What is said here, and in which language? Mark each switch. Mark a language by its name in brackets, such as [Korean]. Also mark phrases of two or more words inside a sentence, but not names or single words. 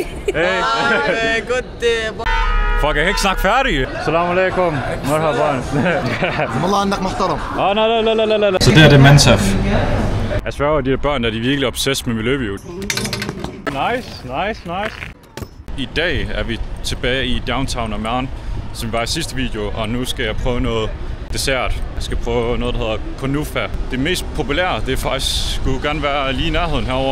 [Danish] Hey. Fuck, jeg kan ikke snakke færdig. [Arabic] السلام عليكم. مرحبا. والله انك محترم. La. [Danish] Så det er det Mansaf. Jeg sværger, de der børn, der er virkelig obsessed med miljøview. Nice. I dag er vi tilbage i Downtown Amman, som var i sidste video, og nu skal jeg prøve noget dessert. Jeg skal prøve noget, der hedder kunafa. Det mest populære, det er faktisk skulle gerne være lige i nærheden herovre.